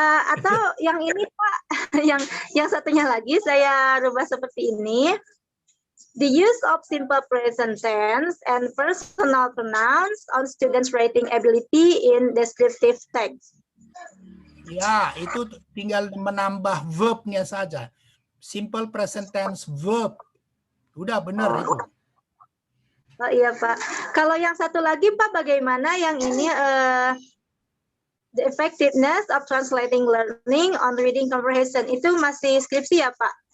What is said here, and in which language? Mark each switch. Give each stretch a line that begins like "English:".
Indonesian: Atau yang ini Pak, yang satunya lagi saya rubah seperti ini.
English: The use of simple present tense and personal pronouns on students' writing ability in descriptive text.
Indonesian: Ya, itu tinggal menambah verb-nya saja. Simple present tense verb. Udah benar itu. Oh iya Pak. Kalau yang satu lagi Pak, bagaimana yang ini
English: the effectiveness of translating learning on reading comprehension
Indonesian: itu masih skripsi ya Pak?